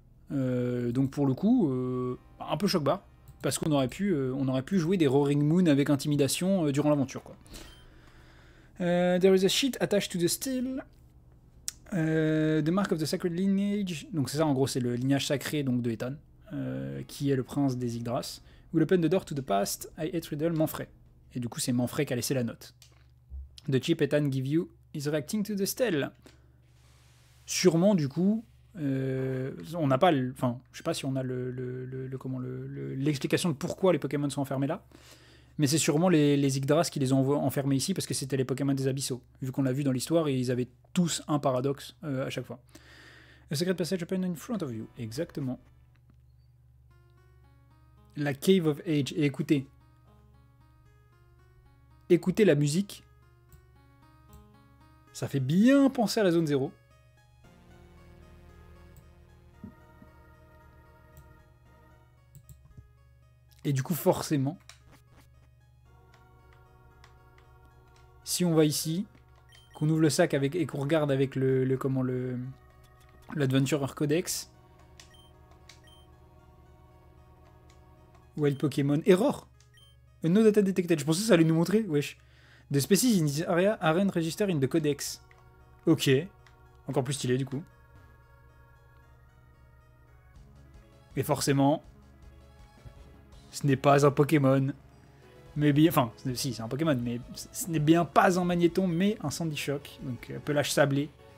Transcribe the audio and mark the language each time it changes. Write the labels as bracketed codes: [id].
[fr] Donc pour le coup, un peu choc-barre, parce qu'on aurait pu jouer des Roaring Moon avec intimidation durant l'aventure, quoi. [en] There is a sheet attached to the steel. The mark of the sacred lineage. [fr] Donc c'est ça, en gros, c'est le lignage sacré donc de Ethan, qui est le prince des Yggdras. [en] Will open the door to the past. I hate riddle Manfred. [fr] Et du coup, c'est Manfred qui a laissé la note. [en] The chip Ethan give you is reacting to the stele. [fr] Sûrement, du coup. On n'a pas, enfin, je sais pas si on a l'explication de pourquoi les Pokémon sont enfermés là, mais c'est sûrement les Yggdras qui les ont enfermés ici parce que c'était les Pokémon des Abyssaux, vu qu'on l'a vu dans l'histoire et ils avaient tous un paradoxe à chaque fois. [en] A secret passage open in front of you, [fr] exactement. La Cave of Age, et écoutez la musique, ça fait bien penser à la zone 0. Et du coup, forcément, si on va ici, qu'on ouvre le sac avec, et qu'on regarde avec l'Adventurer Codex, [en] Wild Pokémon, Error, no data detected. [fr] Je pensais que ça allait nous montrer, wesh. [en] The species in this area aren't registered in the Codex. [fr] Ok, encore plus stylé du coup. Et forcément, ce n'est pas un Pokémon, mais bien, enfin, si, c'est un Pokémon, mais ce n'est bien pas un Magnéton, mais un Sandy-Shock, donc pelage sablé.